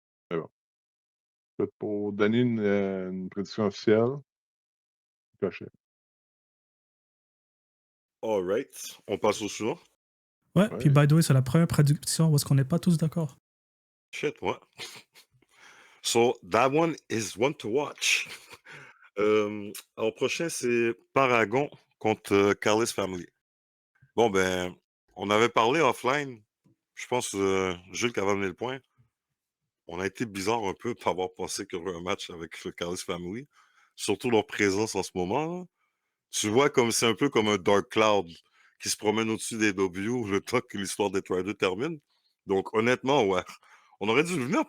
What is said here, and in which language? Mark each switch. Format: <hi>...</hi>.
<fr>C'est bon. Pour donner une prédiction officielle, Cochet. Alright, on passe au suivant. Ouais, puis Ouais.</fr> <en>by the way,</en> <fr>c'est la première prédiction où est-ce qu'on n'est pas tous d'accord. Shit, ouais.</fr> <en>So, that one is one to watch.</en> <fr>Alors, prochain, c'est Paragon contre Carlis Family. Bon, ben, on avait parlé offline. Je pense, Jules qui avait amené le point. On a été bizarre un peu pour avoir pensé qu'il y aurait un match avec le Carlis Family. Surtout leur présence en ce moment. Là. Tu vois, comme c'est un peu comme un Dark Cloud qui se promène au-dessus des W le temps que l'histoire des Rider termine. Donc, honnêtement, ouais. On aurait dû le venir.</fr>